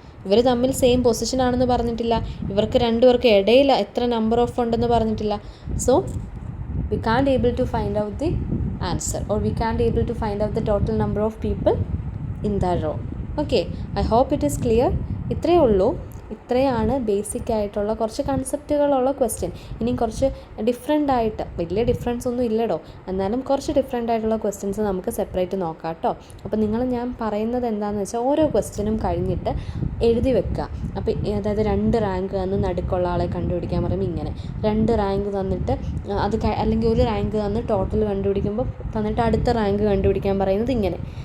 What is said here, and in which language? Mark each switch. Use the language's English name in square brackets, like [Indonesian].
[Malayalam] ഇവർ തമ്മിൽ same position ആണെന്ന് പറഞ്ഞിട്ടില്ല. ഇവർക്ക് 2 പേർക്ക് ഇടയിൽ എത്ര നമ്പർ ഓഫ് ഉണ്ടെന്ന് പറഞ്ഞിട്ടില്ല. [English] So we can't able to find out the answer, or we can't able to find out the total number of people in that row. Okay, I hope it is clear. [Malayalam] ഇത്രയേ ഉള്ളൂ. ഇത്രയാണ് basic ആയിട്ടുള്ള കുറച്ച് കൺസെപ്റ്റുകളുള്ള question. ഇനിയും കുറച്ച് different ആയിട്ട്, വലിയ difference ഒന്നും ഇല്ലടോ, എന്നാലും കുറച്ച് ഡിഫറെൻ്റ് ആയിട്ടുള്ള ക്വസ്റ്റ്യൻസ് നമുക്ക് സെപ്പറേറ്റ് നോക്കാം കേട്ടോ. അപ്പോൾ നിങ്ങൾ ഞാൻ പറയുന്നത് എന്താണെന്ന് വെച്ചാൽ ഓരോ ക്വസ്റ്റ്യനും കഴിഞ്ഞിട്ട് എഴുതി വെക്കുക. അപ്പോൾ അതായത് 2 റാങ്ക് തന്ന് നടുക്കുള്ള ആളെ കണ്ടുപിടിക്കാൻ പറയുമ്പോൾ ഇങ്ങനെ 2 റാങ്ക് തന്നിട്ട് അത് അല്ലെങ്കിൽ 1 റാങ്ക് തന്ന് ടോട്ടൽ കണ്ടുപിടിക്കുമ്പോൾ തന്നിട്ട് അടുത്ത റാങ്ക് കണ്ടുപിടിക്കാൻ പറയുന്നത് ഇങ്ങനെ.